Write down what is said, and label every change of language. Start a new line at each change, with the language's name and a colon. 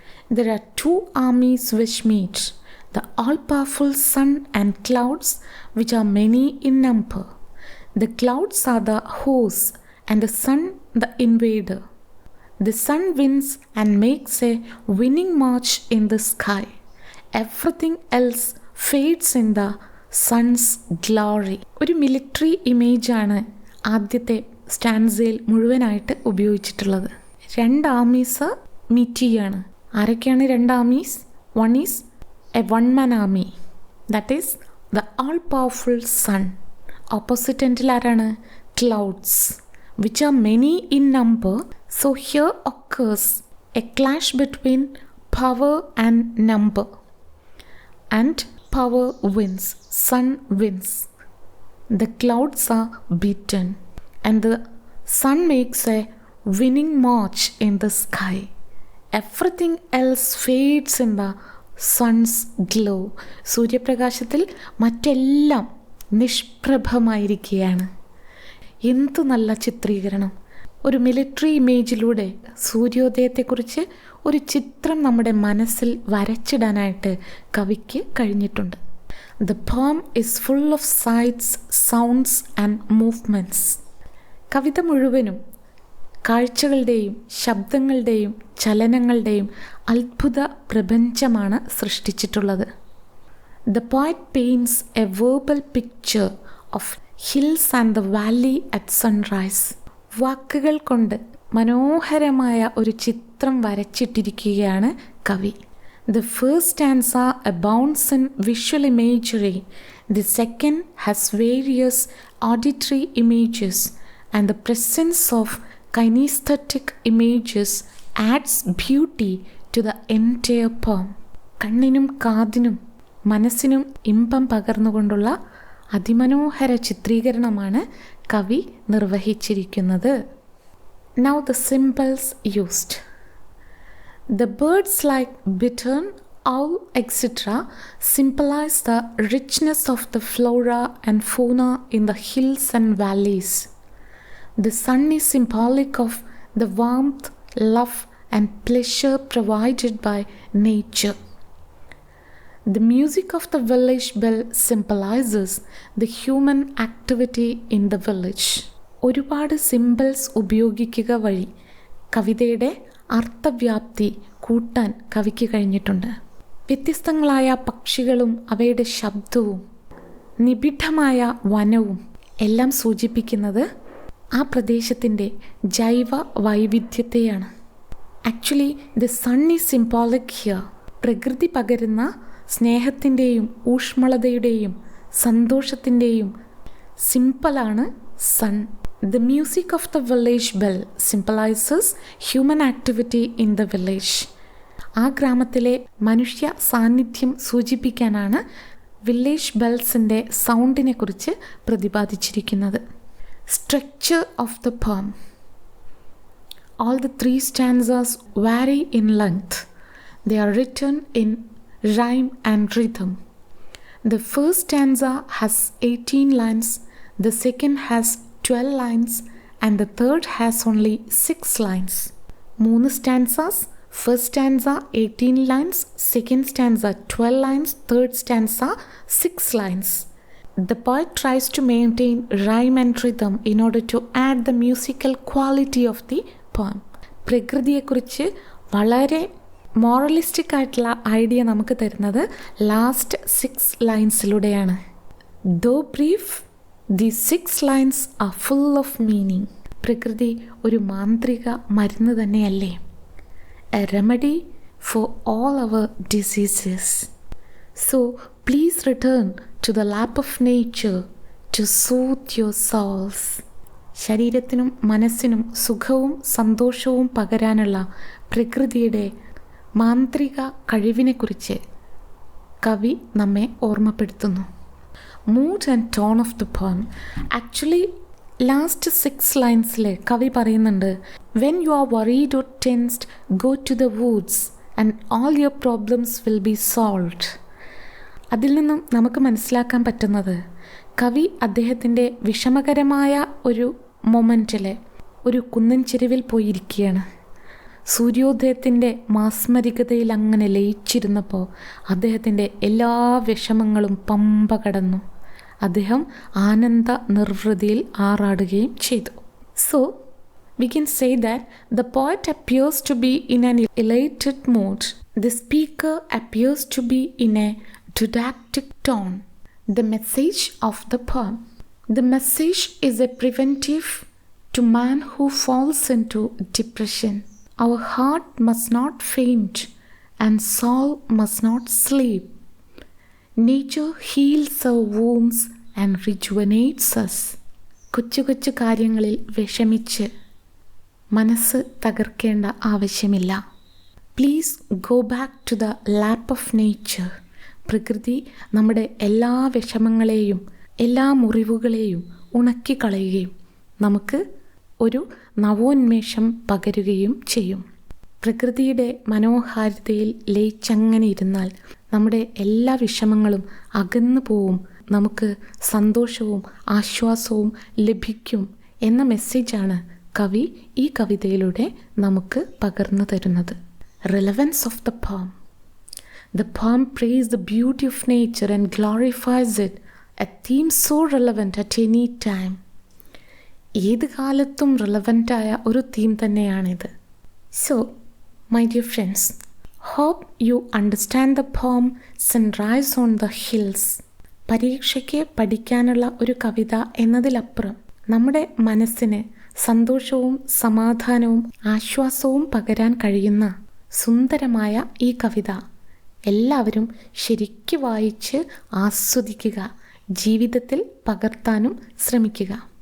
English: There are two armies which meet, the all-powerful sun and clouds, which are many in number. The clouds are the host and the sun the invader. The sun wins and makes a winning march in the sky. Everything else fades in the sun's glory.
Malayalam: ഒരു military ഇമേജാണ് ആദ്യത്തെ സ്റ്റാൻസയിൽ മുഴുവനായിട്ട് ഉപയോഗിച്ചിട്ടുള്ളത്. 2 armies meet ചെയ്യാണ്. ആരൊക്കെയാണ് 2 armies?
English: One is a one man army, that is the all powerful sun.
Malayalam: Opposite എൻഡിൽ ആരാണ്?
English: Clouds, which are many in number. So here occurs a clash between power and number, and power wins, sun wins. The clouds are beaten and the sun makes a winning march in the sky. Everything else fades in the sun's glow.
Malayalam: സൂര്യപ്രകാശത്തിൽ മറ്റെല്ലാം നിഷ്പ്രഭമായിരിക്കുകയാണ്. എന്ത് നല്ല ചിത്രീകരണം! ഒരു military ഇമേജിലൂടെ സൂര്യോദയത്തെക്കുറിച്ച് ഒരു ചിത്രം നമ്മുടെ മനസ്സിൽ വരച്ചിടാനായിട്ട് കവിക്ക് കഴിഞ്ഞിട്ടുണ്ട്.
English: The poem is full of sights, sounds and movements.
Malayalam: കവിത മുഴുവനും കാഴ്ചകളുടെയും ശബ്ദങ്ങളുടെയും ചലനങ്ങളുടെയും അത്ഭുത പ്രപഞ്ചമാണ് സൃഷ്ടിച്ചിട്ടുള്ളത്.
English: The poet paints a verbal picture of hills and the valley at sunrise.
Malayalam: വാക്കുകൾ കൊണ്ട് മനോഹരമായ ഒരു ചിത്രം വരച്ചിട്ടിരിക്കുകയാണ് കവി.
English: The first stanza abounds in visual imagery. The second has various auditory images, and the presence of kinesthetic images adds beauty to the entire poem.
Malayalam: കണ്ണിനും കാതിനും മനസ്സിനും ഇമ്പം പകർന്നുകൊണ്ടുള്ള അതിമനോഹര ചിത്രീകരണമാണ് കവി നിർവഹിച്ചിരിക്കുന്നത്.
English: Now the symbols used. The birds like bittern, owl, etc. symbolize the richness of the flora and fauna in the hills and valleys. The sun is symbolic of the warmth, love and pleasure provided by nature. The music of the village bell symbolizes the human activity in the village.
Malayalam: ഒരുപാട് symbols ഉപയോഗിക്കുക വഴി കവിതയുടെ അർത്ഥവ്യാപ്തി കൂട്ടാൻ കവിക്ക് കഴിഞ്ഞിട്ടുണ്ട്. വ്യത്യസ്തങ്ങളായ പക്ഷികളും അവയുടെ ശബ്ദവും നിബിഡമായ വനവും എല്ലാം സൂചിപ്പിക്കുന്നത് ആ പ്രദേശത്തിൻ്റെ ജൈവ വൈവിധ്യത്തെയാണ്.
English: Actually the sun is symbolic here.
Malayalam: പ്രകൃതി പകരുന്ന സ്നേഹത്തിൻ്റെയും ഊഷ്മളതയുടെയും സന്തോഷത്തിൻ്റെയും സിംബലാണ് sun.
English: The music of the village bell symbolizes human activity in the village.
Malayalam: ആ ഗ്രാമത്തിലെ മനുഷ്യ സാന്നിധ്യം സൂചിപ്പിക്കാനാണ് വില്ലേജ് ബെൽസിൻ്റെ സൗണ്ടിനെ കുറിച്ച് പ്രതിപാദിച്ചിരിക്കുന്നത്.
English: Structure of the poem. All the 3 stanzas vary in length. They are written in rhyme and rhythm. The first stanza has 18 lines, the second has 12 lines and the third has only 6 lines. 3 stanzas. First stanza 18 lines, second stanza 12 lines, third stanza 6 lines. The poet tries to maintain rhyme and rhythm in order to add the musical quality of the poem.
Malayalam: പ്രകൃതിയെക്കുറിച്ച് വളരെ moralistic ആയിട്ടുള്ള idea നമുക്ക് തരുന്നത് last 6 ലൈൻസിലൂടെയാണ്.
English: Though brief, the 6 lines are full of meaning.
Malayalam: പ്രകൃതി ഒരു മാന്ത്രിക മരുന്ന് തന്നെയല്ലേ?
English: A remedy for all our diseases. So please return to the lap of nature to soothe your souls.
Malayalam: ശരീരത്തിനും മനസ്സിനും സുഖവും സന്തോഷവും പകരാനുള്ള പ്രകൃതിയുടെ മാന്ത്രിക കഴിവിനെക്കുറിച്ച് കവി നമ്മെ ഓർമ്മപ്പെടുത്തുന്നു.
English: Mood and tone of the poem. Actually last 6 ലൈൻസിൽ
Malayalam: കവി പറയുന്നുണ്ട്,
English: When you are worried or tensed, go to the woods and all your problems will be solved.
Malayalam: അതിൽ നിന്നും നമുക്ക് മനസ്സിലാക്കാൻ പറ്റുന്നത് കവി അദ്ദേഹത്തിൻ്റെ വിഷമകരമായ ഒരു മൊമെൻറ്റിൽ ഒരു കുന്നിൻ ചെരുവിൽ പോയിരിക്കുകയാണ്. സൂര്യോദയത്തിൻ്റെ മാസ്മരികതയിൽ അങ്ങനെ ലയിച്ചിരുന്നപ്പോൾ അദ്ദേഹത്തിൻ്റെ എല്ലാ വിഷമങ്ങളും പമ്പ കടന്നു. അദ്ദേഹം ആനന്ദ നിർവൃതിയിൽ ആറാടുകയും ചെയ്തു.
English: So we can say that the poet appears to be in an elated mood. The speaker appears to be in a didactic tone. The message of the poem. The message is a preventive to man who falls into depression. Our heart must not faint and soul must not sleep. Nature heals our wounds and rejuvenates us.
Malayalam: കൊച്ചു കൊച്ചു കാര്യങ്ങളിൽ വിഷമിച്ച് മനസ്സ് തകർക്കേണ്ട ആവശ്യമില്ല.
English: Please go back to the lap of nature.
Malayalam: പ്രകൃതി നമ്മുടെ എല്ലാ വിഷമങ്ങളെയും എല്ലാ മുറിവുകളെയും ഉണക്കിക്കളയുകയും നമുക്ക് ഒരു നവോന്മേഷം പകരുകയും ചെയ്യും. പ്രകൃതിയുടെ മനോഹാരിതയിൽ ലയിച്ചങ്ങനെ ഇരുന്നാൽ നമ്മുടെ എല്ലാ വിഷമങ്ങളും അകന്നു പോവും, നമുക്ക് സന്തോഷവും ആശ്വാസവും ലഭിക്കും എന്ന മെസ്സേജാണ് കവി ഈ കവിതയിലൂടെ നമുക്ക് പകർന്നു തരുന്നത്.
English: Relevance of the poem. The poem praises the beauty of nature and glorifies it, a theme so relevant at any time.
Malayalam: ഏത് കാലത്തും റെലവൻ്റായ ഒരു തീം തന്നെയാണിത്.
English: So my dear friends, hope you understand the poem sunrise on the hills.
Malayalam: പരീക്ഷയ്ക്ക് പഠിക്കാനുള്ള ഒരു കവിത എന്നതിലപ്പുറം നമ്മുടെ മനസ്സിന് സന്തോഷവും സമാധാനവും ആശ്വാസവും പകരാൻ കഴിയുന്ന സുന്ദരമായ ഈ കവിത എല്ലാവരും ശരിക്ക് വായിച്ച് ആസ്വദിക്കുക, ജീവിതത്തിൽ പകർത്താനും ശ്രമിക്കുക.